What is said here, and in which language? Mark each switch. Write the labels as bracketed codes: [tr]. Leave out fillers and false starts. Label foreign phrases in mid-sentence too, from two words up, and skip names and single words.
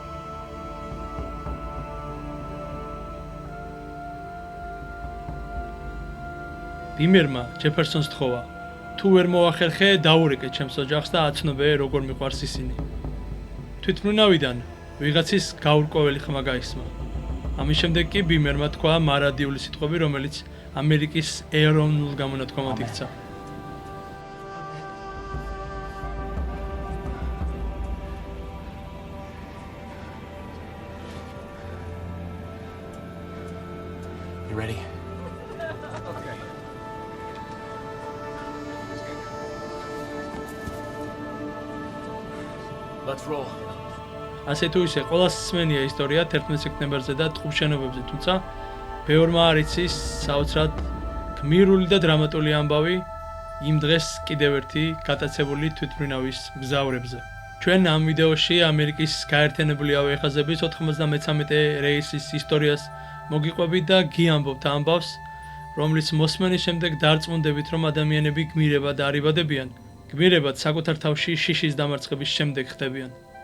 [ka] ბიმერმა ჯეფერსონს თხოვა: თუ ვერ მოახერხე, დაურეკე ჩემს ოჯახს და აცნობე, როგორ მიყვარს ისინი. თვითმფრინავიდან ვიღაცის გაურკვეველი ხმა გაისმა. ამის შემდეგ კი ბიმერმა თქვა მარადიული სიტყვები, რომელიც ამერიკის ეროვნულ გამონათქვამად იქცა. [en] You ready? Let's roll. [ka] ასე თუ ისე, ყველას სმენია ისტორია 11 სექტემბერზე და ტყუპშენობებზე, თუმცა ბევრმა არ იცის საოცრად გმირული და დრამატული ამბავი იმ დღეს კიდევ ერთი გატაცებული თვითმფრინავის მგზავრებზე. ჩვენ ამ ვიდეოში ამერიკის გაერთიანებული ავიახაზების 93 რეისის ისტორიას მოგიყვებით და გიამბობთ ამბავს, რომლის მოსმენის შემდეგ დარწმუნდებით, რომ ადამიანები გმირებად არ იბადებიან, გმირებად საკუთარ თავში შიშის დამარცხების შემდეგ ხდებიან.